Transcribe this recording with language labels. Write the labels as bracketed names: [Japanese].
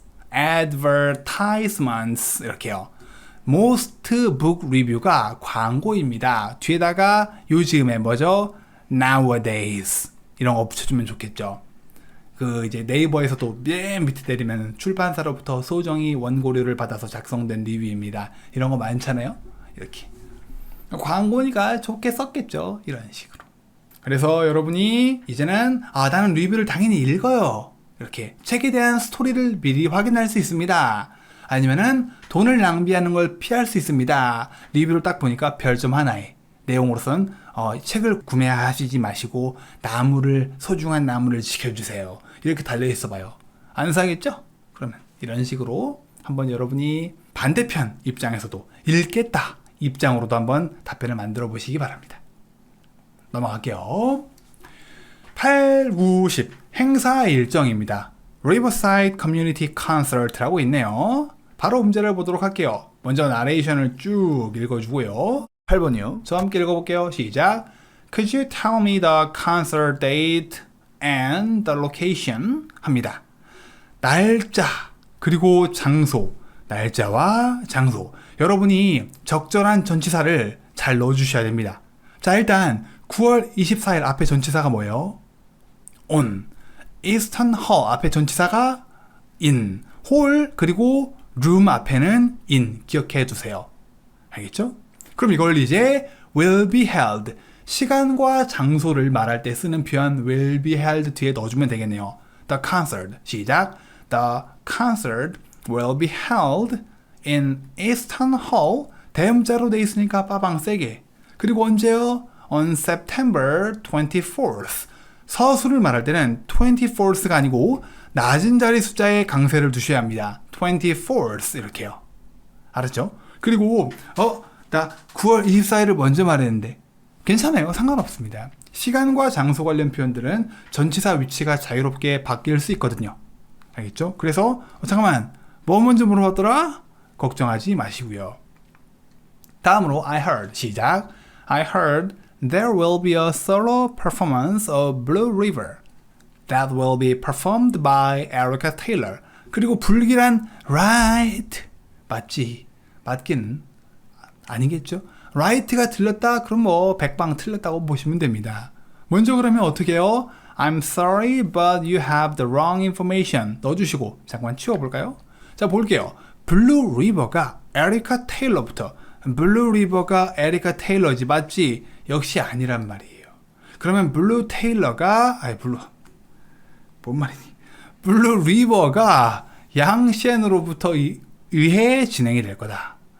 [Korean] advertisements 이렇게요. [English] most book review가 [Korean] 광고입니다. 뒤에다가 요즘에 뭐죠? nowadays 이런 거 붙여주면 좋겠죠. 그 이제 네이버에서도 맨 밑에 내리면 출판사로부터 소정의 원고료를 받아서 작성된 리뷰입니다. 이런 거 많잖아요. 이렇게 광고니까 좋게 썼겠죠. 이런 식으로. 그래서 여러분이 이제는 나는 리뷰를 당연히 읽어요. 이렇게 책에 대한 스토리를 미리 확인할 수 있습니다. 아니면은 돈을 낭비하는 걸 피할 수 있습니다. 리뷰를 딱 보니까 별점 하나에 내용으로선 책을 구매하시지 마시고 소중한 나무를 지켜주세요. 이렇게 달려있어 봐요. 안 사겠죠? 그러면 이런 식으로 한번 여러분이 반대편 입장에서도 읽겠다 입장으로도 한번 답변을 만들어 보시기 바랍니다. 넘어갈게요. 8, 9, 10 행사 일정입니다. Riverside Community Concert라고 있네요. 바로 문제를 보도록 할게요. 먼저 나레이션을 쭉 읽어주고요. 8번이요. 저와 함께 읽어볼게요. 시작. [English] Could you tell me the concert date and the location? [Korean] 합니다. 날짜 그리고 장소. 날짜와 장소. 여러분이 적절한 전치사를 잘 넣어주셔야 됩니다. 자, 일단 9월 24일 앞에 전치사가 뭐예요? [English] on. [Korean] Eastern Hall 앞에 전치사가 in. hall 그리고 room 앞에는 in. 기억해 두세요. 알겠죠? 그럼 이걸 이제 [English] will be held. [Korean] 시간과 장소를 말할 때 쓰는 표현 will be held 뒤에 넣어주면 되겠네요. The concert. 시작. [English] The concert will be held in Eastern Hall. [Korean] 대음자로 돼 있으니까 빠방 세게. 그리고 언제요? [English] On September 24th. [Korean] 서술을 말할 때는 24th가 아니고 낮은 자리 숫자에 강세를 두셔야 합니다. 24th 이렇게요. 알았죠? 그리고 나 9월 24일을 먼저 말했는데 괜찮아요. 상관없습니다. 시간과 장소 관련 표현들은 전치사 위치가 자유롭게 바뀔 수 있거든요. 알겠죠? 그래서 잠깐만 뭐 먼저 물어봤더라? 걱정하지 마시고요. 다음으로 [English] I heard [Korean] 시작. [English] I heard there will be a solo performance of Blue River that will be performed by Erica Taylor. [Korean] 그리고 불길한 [English] right [Korean] 맞지? 맞긴 아니겠죠? right가 틀렸다? 그럼 뭐 백방 틀렸다고 보시면 됩니다. 먼저 그러면 어떻게 해요? [English] I'm sorry, but you have the wrong information. [Korean] 넣어주시고 잠깐 치워볼까요? 자, 볼게요. 블루 리버가 에리카 테일러부터 블루 리버가 에리카 테일러지 맞지? 역시 아니란 말이에요. 그러면 블루 테일러가 뭔 말이니? 블루 리버가 양셴으로부터 의해 진행이 될 거다.